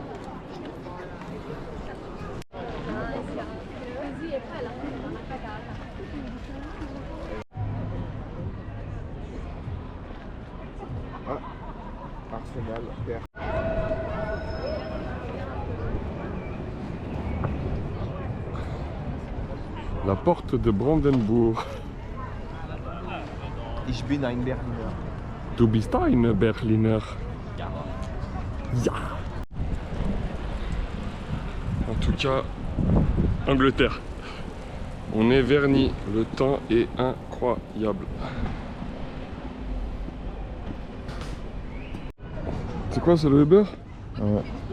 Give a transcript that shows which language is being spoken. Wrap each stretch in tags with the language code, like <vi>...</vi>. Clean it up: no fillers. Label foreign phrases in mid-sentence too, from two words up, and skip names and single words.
<fr>Arsenal, père. La porte de Brandenburg.</fr> <de>Ich bin ein Berliner. Du bist ein Berliner. Ja.</de> <fr>En tout cas, Angleterre. On est vernis. Le temps est incroyable. C'est quoi, c'est le Uber? Ouais.</fr>